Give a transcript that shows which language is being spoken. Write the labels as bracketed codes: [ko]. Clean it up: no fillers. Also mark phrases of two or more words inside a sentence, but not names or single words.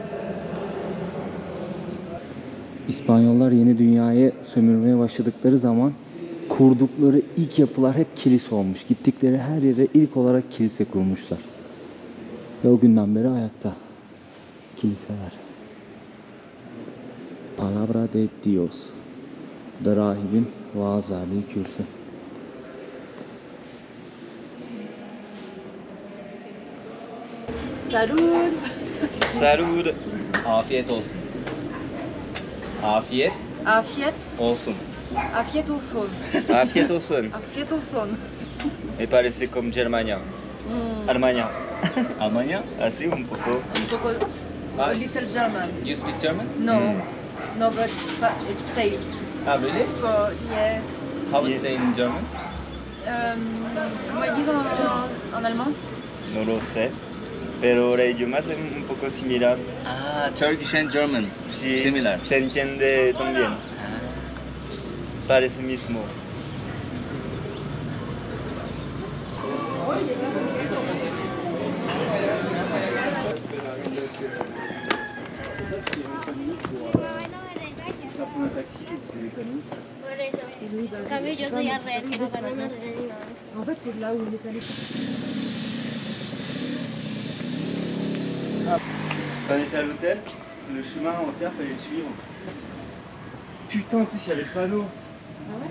[tr] İspanyollar yeni dünyayı sömürmeye başladıkları zaman kurdukları ilk yapılar hep kilise olmuş. Gittikleri her yere ilk olarak kilise kurmuşlar. Ve o günden beri ayakta kiliseler. [es] Palabra de Dios. [tr] Da rahibin vaaz verdiği kürsü. [es] Salud. Salud. [tr] Afiyet olsun. Afiyet Afiyet. olsun. Afiyet olsun. Afiyet olsun. Afiyet olsun. [es] Me parece como Germania. Alemania. [tr] Almanya? [es] Así un poco. Un poco. [en] A little German. You speak German? No. No, but it's safe. Ah, really? For, yeah. How would you say in German? [es] ¿Cómo dicen en alemán? No lo sé. Pero el idioma es un poco similar. [en] Ah, Turkish and German. [es] Sí, Similar. se entiende también. Parece mismo. Por eso. En cambio, yo soy al revés, que no gano nada. [fr] En fait, c'est là où il est allé. Quand on était à l'hôtel, le chemin en terre, fallait le suivre. Putain, en plus, il y avait le panneau. Ah ouais?